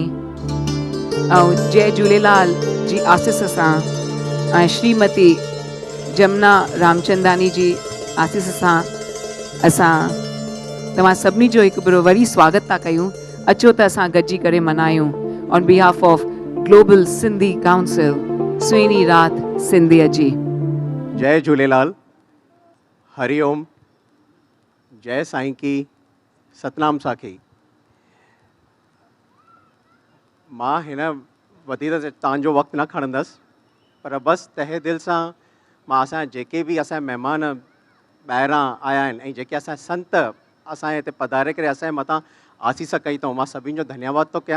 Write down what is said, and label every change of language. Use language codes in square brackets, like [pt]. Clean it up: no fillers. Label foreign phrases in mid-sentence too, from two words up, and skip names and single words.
[sd] ऐं जय झूलेलाल जी आसीस सां ऐं श्रीमती जमुना रामचंदानी जी आसीस सां असां तव्हां सभिनी जो हिकु भेरो वरी स्वागत था कयूं। अचो त असां गॾिजी करे मनायूं [en] on behalf of [sd] ग्लोबल सिंधी काउंसिल सुहिणी राति सिंधीअ जी। जय झूलेलाल, हरिओम, जय साईं की, सतनाम साखी। मां हिन वधीक तव्हांजो वक़्तु न खणंदसि, पर बसि तहे दिलि सां मां असांजा जेके बि असांजा महिमान ॿाहिरां आया आहिनि ऐं जेके असांजा संत असांजे हिते पधारे करे असांजे मथां आसीस कई अथऊं, मां सभिनी जो धन्यवाद थो कयां।